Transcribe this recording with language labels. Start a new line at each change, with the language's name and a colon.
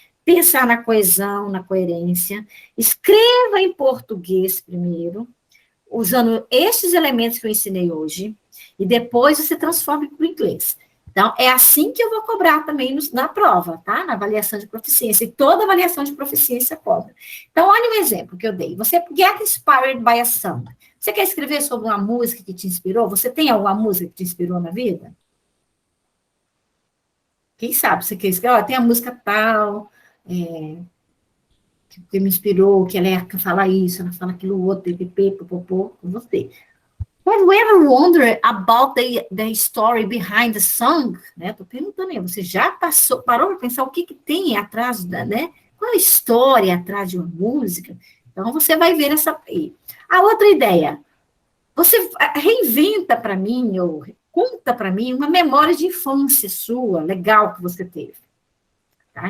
Portuguese: Pensar na coesão, na coerência. Escreva em português primeiro, usando estes elementos que eu ensinei hoje, e depois você transforma para o inglês. Então, é assim que eu vou cobrar também na prova, tá? Na avaliação de proficiência. E toda avaliação de proficiência cobra. Então, olha um exemplo que eu dei. Você
English: get inspired by a song.
Portuguese: Você quer escrever sobre uma música que te inspirou? Você tem alguma música que te inspirou na vida? Quem sabe você quer escrever? Tem a música tal, que me inspirou, que ela fala isso, ela fala aquilo outro, popopô, com você.
English: Have you ever wondered about the story behind the song?
Portuguese: Né? Tô perguntando aí, você já parou para pensar o que tem atrás né? Qual a história atrás de uma música? Então, você vai ver essa aí. A outra ideia, você reinventa para mim, ou conta para mim, uma memória de infância sua, legal que você teve. Tá?